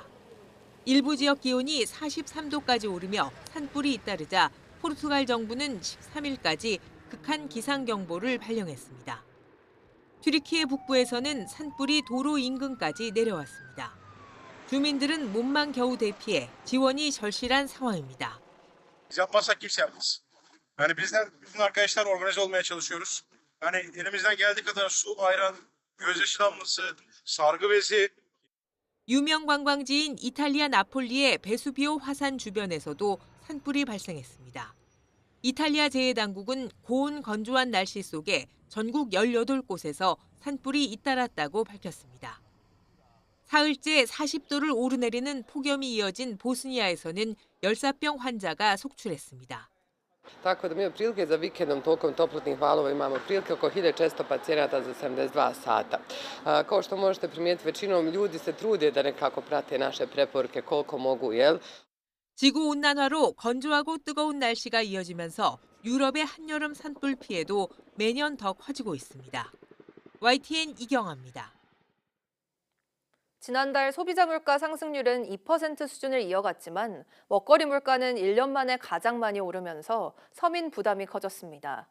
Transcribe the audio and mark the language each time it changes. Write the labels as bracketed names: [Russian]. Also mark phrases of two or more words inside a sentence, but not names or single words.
[Korean] 일부 지역 기온이 43도까지 오르며 산불이 잇따르자 포르투갈 정부는 13일까지 극한 기상경보를 발령했습니다. 튀르키예 북부에서는 산불이 도로 인근까지 내려왔습니다. 주민들은 몸만 겨우 대피해 지원이 절실한 상황입니다. [Turkish] Biz yapmazsak kimse yapmaz. Yani bizden bütün arkadaşlar organize olmaya çalışıyoruz. Yani elimizden geldiği kadar su, ayran, gözyaşı damlası, sargı bezi. [Korean] 유명 관광지인 이탈리아 나폴리의 베수비오 화산 주변에서도 산불이 발생했습니다. 이탈리아 재해당국은 고온 건조한 날씨 속에 전국 18곳에서 산불이 잇따랐다고 밝혔습니다. 사흘째 40도를 오르내리는 폭염이 이어진 보스니아에서는 열사병 환자가 속출했습니다. [Bosnian] Tako da mi otprilike za vikendom tokom toplotnih valova imamo otprilike oko 1400 pacijenata za 72 sata. Kao što možete primijetiti, većinom ljudi se trude da nekako prate naše preporuke koliko mogu, jel? [Korean] 지구 온난화로 건조하고 뜨거운 날씨가 이어지면서 유럽의 한여름 산불 피해도 매년 더 커지고 있습니다. YTN 이경아입니다. 지난달 소비자 물가 상승률은 2% 수준을 이어갔지만 먹거리 물가는 1년 만에 가장 많이 오르면서 서민 부담이 커졌습니다.